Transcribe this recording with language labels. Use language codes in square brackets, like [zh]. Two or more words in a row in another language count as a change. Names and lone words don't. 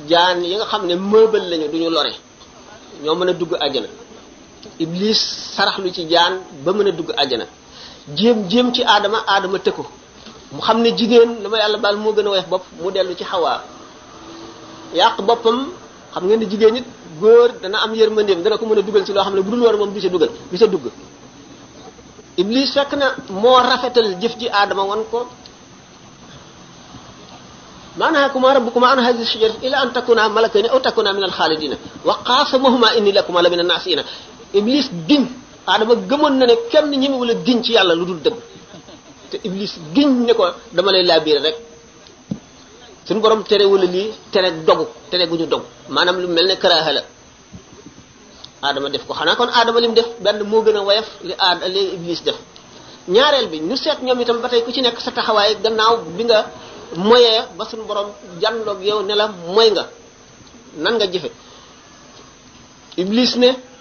[wo] jaan yi nga xam ne meuble lañu duñu lore ñoo mën a dugg àjjana iblis saraxlu ci jaan ba mën a dugg àjjana jéem ci aadama tëkku mu xam ne jigéen dama yàlla baal moo gën a woyof bopp mu dellu ci xawaa yàq boppam xam ngeen ne jigéen nit góor dana am yërmandeem dana ko mën a dugal ci loo xam ne bu dul war moom du sa dugg iblis fekk na moo rafetal jëf ji aadama wan ko [ar] ما نهاكما ربكما عن هذه الشجرة إلا أن تكونا ملكين أو تكونا من الخالدين وقاسمهما إني لكما لمن الناصحين [wo] iblis giñ aadama gëmoon na ne kenn ñemewul a giñ ci yàlla lu dul dëgg te iblis giñ ne ko dama lay laabiire rek suñu borom tere wala lii tere gu ñu dogu maanaam lu mel ne karaaha la aadama def ko xanaa kon aadama li mu def benn moo gën a woyof li iblis def ñaareel bi ñu seet ñoom itam ba tey ku ci nekk sa taxawaay gannaaw bi nga moyee ba suñu borom jànloog yow ne la moy nga nan nga jëfe iblis ne